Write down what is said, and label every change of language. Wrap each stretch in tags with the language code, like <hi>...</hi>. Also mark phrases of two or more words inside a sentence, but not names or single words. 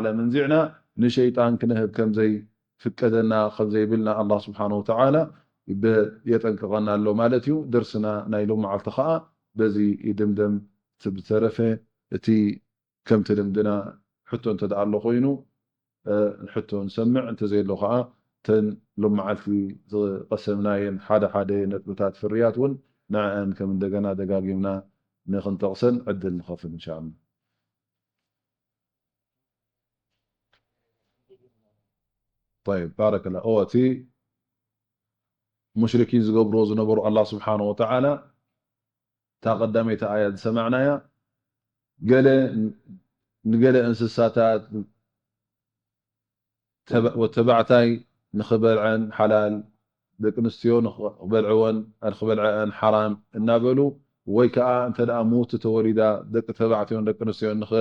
<ti>መንዚዕና ንሸይጣን ክንህብ ከም ዘይፍቀደና ከም ዘይብልና</ti> <ar>الله سبحانه وتعالى</ar> <ti>የጠንቅቐና ኣሎ ማለት እዩ። ደርስና ናይ ሎም መዓልቲ ከዓ በዚ ይድምደም ብተረፈ እቲ ከምቲ ልምድና ሕቶ እንተደኣ ኣሎ ኮይኑ ሕቶ ንሰምዕ እንተዘየሎ ከዓ ተን ሎም መዓልቲ ዝቀሰምናየን ሓደ ሓደ ነጥብታት ፍርያት እውን ንዕአን ከም እንደገና ደጋጊምና ንክንጠቕሰን ዕድል ንኸፍል</ti> <ar>إن شاء الله። طيب بارك الله</ar> <ti>እቲ ሙሽሪኪን ዝገብርዎ ዝነበሩ</ti> <ar>الله سبحانه وتعالى</ar> <ti>እታ ቀዳመይቲ ኣያ ዝሰማዕናያ ንገለ እንስሳታት ወተባዕታይ ንኽበልዐን ሓላል ደቂ ኣንስትዮ ንኽበልዕወን ንኽበልዐን ሓራም እናበሉ ወይ ከዓ እንተ ደኣ ሙቱ ተወሊዳ ደቂ ተባዕትዮን ደቂ ኣንስትዮን</ti>